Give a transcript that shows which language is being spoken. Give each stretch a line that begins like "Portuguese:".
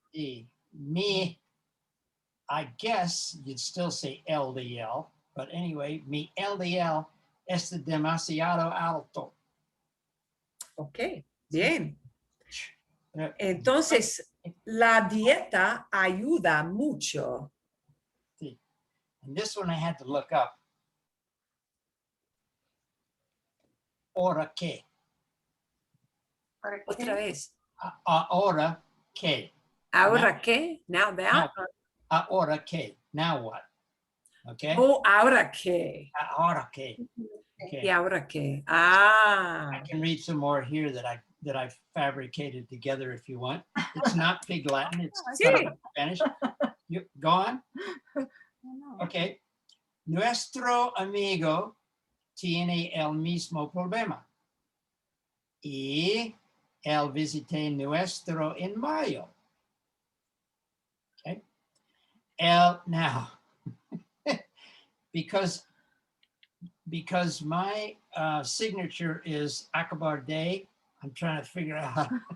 English: Y I guess you'd still say LDL, but anyway,
Spanish: mi LDL es demasiado alto. Ok, bien. Entonces, la dieta ayuda mucho. Sí.
English: And this one I had to look up.
Spanish: Ahora qué. Otra vez. Ahora qué. ¿Ahora qué?
English: Now that?
Spanish: Ahora qué.
English: Now what? Okay.
Spanish: Oh, ¿ahora qué? Ahora qué. Okay. ¿Y ahora qué?
English: I can read some more here that I fabricated together if you want. It's not Pig Latin, it's Spanish. You go on. Okay.
Spanish: Nuestro amigo tiene el mismo problema. Y él visité nuestro en mayo.
English: Okay. Now, because my signature is Akbar Day, I'm trying to figure out